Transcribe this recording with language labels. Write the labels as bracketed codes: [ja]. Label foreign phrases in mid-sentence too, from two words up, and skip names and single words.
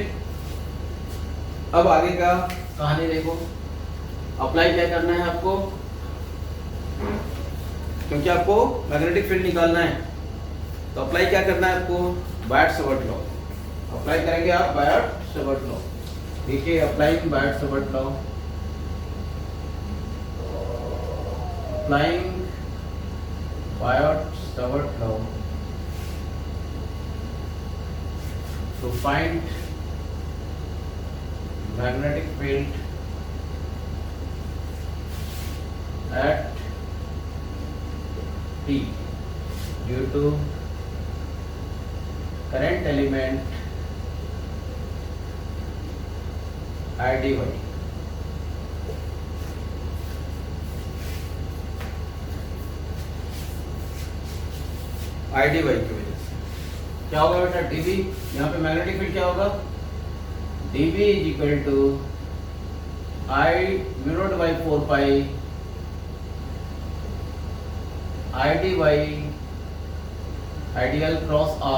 [hi] अब आगे का कहानी देखो, अप्लाई क्या करना है आपको, क्योंकि आपको [en] magnetic field [hi] निकालना है, तो अप्लाई क्या करना है आपको, बायट-सवर्ट लॉ अप्लाई करेंगे आप, बायट-सवर्ट लॉ। [en] देखिए applying Biot-Savart law, applying Biot-Savart law to find magnetic field at T due to current element IDY। [hi] IDY की वजह से क्या होगा बेटा, dB, यहाँ पे [en] magnetic field [hi] क्या होगा, [en] dB is equal to I mu not by 4 pi IDY ideal cross R.